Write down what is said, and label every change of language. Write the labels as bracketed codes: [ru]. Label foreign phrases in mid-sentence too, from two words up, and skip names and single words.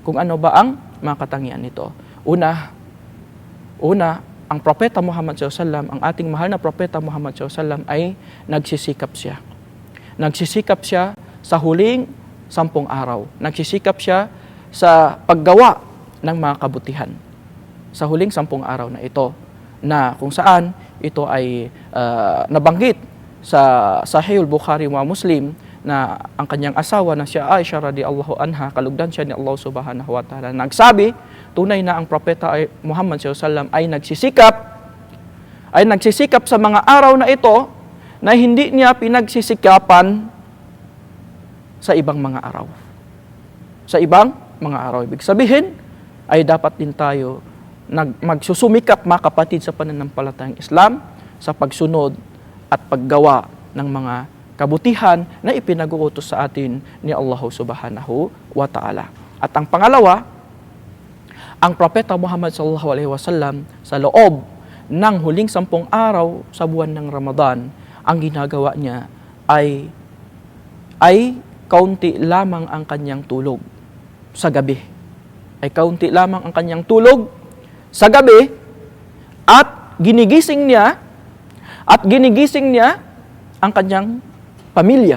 [tl] Una, ang Propeta Muhammad SAW, ang ating mahal na Propeta Muhammad SAW ay nagsisikap siya sa huling 10 araw. Nagsisikap siya sa paggawa ng mga kabutihan sa huling 10 araw na ito, na kung saan ito ay nabanggit sa Sahih Bukhari wa Muslim na ang kanyang asawa na si Aisha [ar] رضي الله عنها, [tl] kalugdan siya ni Allah [ar] سبحانه وتعالى, [tl] nagsabi, tunay na ang Propeta Muhammad SAW ay nagsisikap sa mga araw na ito na hindi niya pinagsisikapan sa ibang mga araw. Ibig sabihin ay dapat din tayo magsusumikap, mga kapatid, sa pananampalatayang Islam sa pagsunod at paggawa ng mga kabutihan na ipinag-uutos sa atin ni Allah [ar] سبحانه وتعالى. [tl] At ang pangalawa, ang Propeta Muhammad [ar] صلى الله عليه وسلم [tl] sa loob ng huling 10 araw sa buwan ng Ramadan, ang ginagawa niya ay kaunti lamang ang kanyang tulog sa gabi. At ginigising niya ang kanyang pamilya.